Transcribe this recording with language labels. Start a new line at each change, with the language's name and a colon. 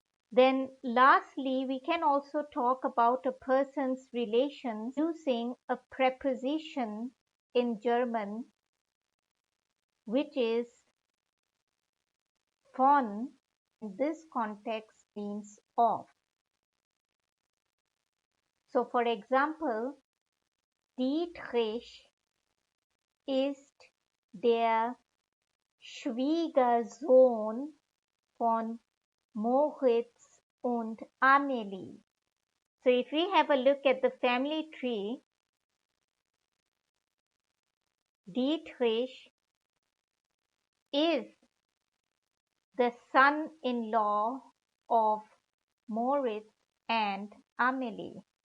English: Then lastly, we can also talk about a person's relations using a preposition in German, which is von. In this context means of. So for example,
German: Dietrich ist der Schwiegersohn von Moritz und Amelie.
English: So if we have a look at the family tree, Dietrich is the son-in-law of Moritz and Amelie.